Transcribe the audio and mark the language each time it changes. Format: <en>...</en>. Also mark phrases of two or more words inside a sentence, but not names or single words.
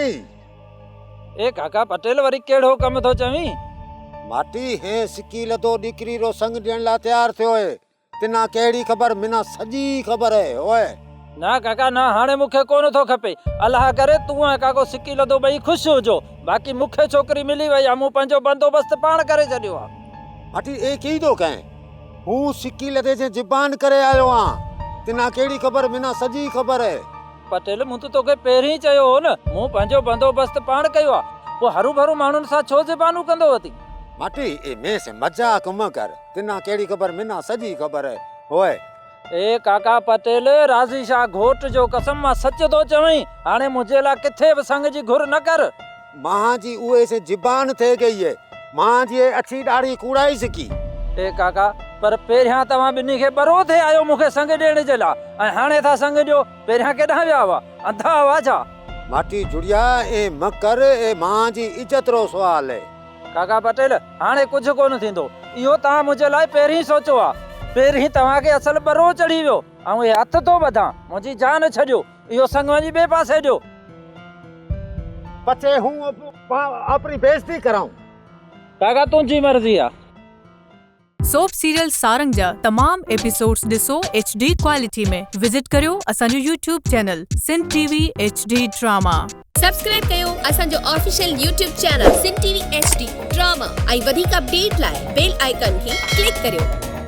<kfr>ए काका पटेल वरी केड़ो कम थो चवी माटी है सिकील तो डिकरी रो संग देण ला तैयार थियो है तिना केड़ी खबर मिना सजी खबर है ओए ना काका ना हाणे मुखे कोन थो खपे अल्लाह करे तू ऐं काको सिकी लदो बई खुश हो जो बाकी मुखे छोकरी मिली वई आ मु पंजो बंदोबस्त पाण करे छडियो आ माटी ए की दो कहे हूं सिकी लदे जे जिबान करे आयो आ तिना केड़ी खबर मिना सजी खबर है पटेल मु तो तोखे पहिरीं चयो हो न मु पंजो बंदोबस्त पाण कयो आ वो हरू भरू माण्हुनि सां छो ज़बानू कंदो वती माटी ए में से मजाक म कर तिना केड़ी खबर मिना सजी खबर है ओए ए काका पटेल राज़ी शाह घोट जो कसम मां सच तो चवई हाणे मुझे ला किथे भी संग जी घुर न कर मां जी उए से जिबान थे गई है मां जी अच्छी दाढ़ी कूड़ाई सकी</kfr> <sd>ए काका पर पहिरियां तव्हां बिन्ही खे बरो थे आयो मूंखे संग ॾियण जे लाइ ऐं हाणे था संग ॾियो पहिरियां केॾांहुं विया हुआ अंधा हुआ छा</sd> <kfr>माटी जुड़िया ए मकर ए मां जी इज्जत रो सवाल है</kfr> <sd>काका पटेल हाणे कुझु कोन थींदो इहो तव्हां मुंहिंजे लाइ पहिरीं सोचो आहे पहिरीं तव्हांखे असल बरो चढ़ी वियो ऐं हे हथ थो वधां मुंहिंजी जान छॾियो इहो संग वञी ॿिए पासे ॾियो</sd> <kfr>पचे हूं अपनी बेइज्जती कराऊं</kfr> <sd>काका तुंहिंजी मर्ज़ी आहे</sd> <en>soap serial</en> <sd>सारंग जा तमाम एपिसोड्स ॾिसो</sd> <en>HD quality</en> <sd>में विजिट करियो असांजो</sd> <en>YouTube channel</en> <sd>सिंध TV HD ड्रामा सब्सक्राइब कयो असांजो</sd> <en>official YouTube channel</en> <sd>सिंध TV HD ड्रामा ऐं वधीक अपडेट लाइ</sd> <en>bell icon</en> <sd>खे क्लिक करियो।</sd>